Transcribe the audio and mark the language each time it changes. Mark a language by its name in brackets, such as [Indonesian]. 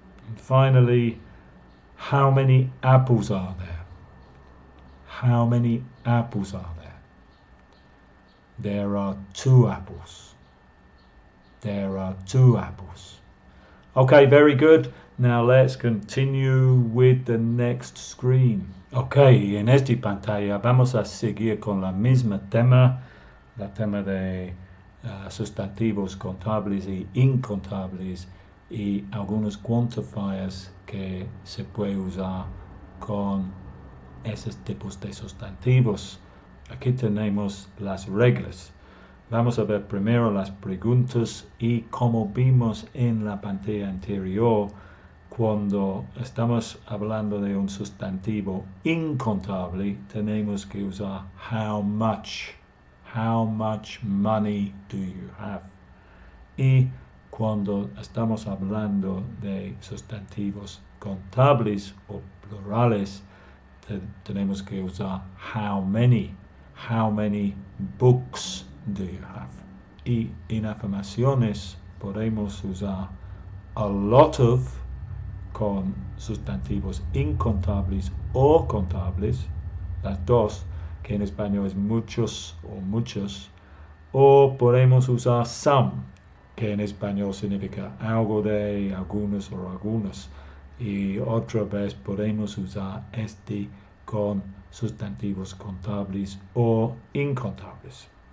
[English] And finally, how many apples are there? How many apples are there? There are 2 apples. There are 2 apples. Okay, very good. Now let's continue with the next screen. [Spanish] Okay, en esta pantalla vamos a seguir con la misma tema, la tema de sustantivos contables y incontables y algunos quantifiers que se puede usar con esos tipos de sustantivos. Aquí tenemos las reglas. Vamos a ver primero las preguntas y como vimos en la pantalla anterior, cuando estamos hablando de un sustantivo incontable, tenemos que usar how much. [English] How much money do you have? [Spanish] Y cuando estamos hablando de sustantivos contables o plurales, tenemos que usar how many. [English] How many books do you have? [Spanish] Y en afirmaciones podemos usar a lot of con sustantivos incontables o contables, las dos, que en español es muchos o muchos, o podemos usar some, que en español significa algo de, algunos o algunos, y otra vez podemos usar este con sustantivos contables o incontables.